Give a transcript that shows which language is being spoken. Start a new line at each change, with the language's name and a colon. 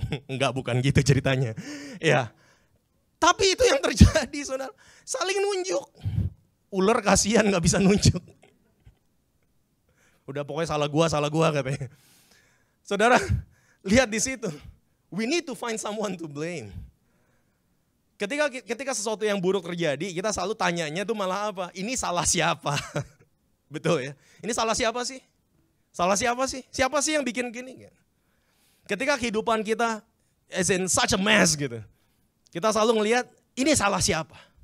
Indonesian: Enggak, bukan gitu ceritanya. Ya. Tapi itu yang terjadi, saudara. Saling nunjuk. Ular kasihan gak bisa nunjuk. Udah pokoknya salah gua katanya. Saudara, lihat di situ.
English: We need to find someone to blame.
Indonesian: Ketika sesuatu yang buruk terjadi, kita selalu tanyanya tuh malah apa? Ini salah siapa? Betul ya? Ini salah siapa sih? Salah siapa sih? Siapa sih yang bikin gini? Ketika kehidupan kita
English: is in such a mess
Indonesian: gitu. Kita selalu ngelihat ini salah siapa?